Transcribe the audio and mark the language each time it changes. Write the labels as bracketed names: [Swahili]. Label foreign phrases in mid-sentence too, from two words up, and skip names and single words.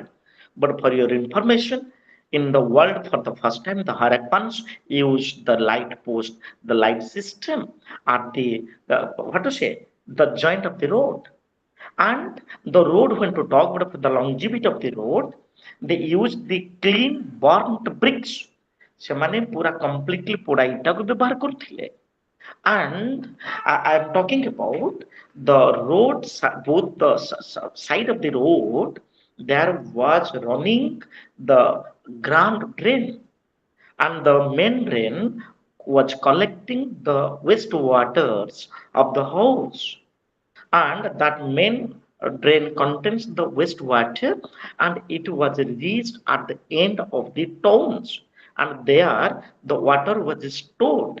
[English] But for your information, in the world for the first time the Harappans used the light post, the light system at the what to say, the joint of the road. And the road, when to talk about the longevity of the road, they use the clean burnt bricks. [Odia] ସେମାନେ ପୁରା completely ପୋଡ଼ା ଇଟାକୁ ବ୍ୟବହାର କରୁଥିଲେ. [English] And I am talking about the road, both the side of the road, there was running the grand drain, and the main drain was collecting the wastewaters of the house, and that main drain contains the wastewater, and it was released at the end of the towns, and there the water was stored.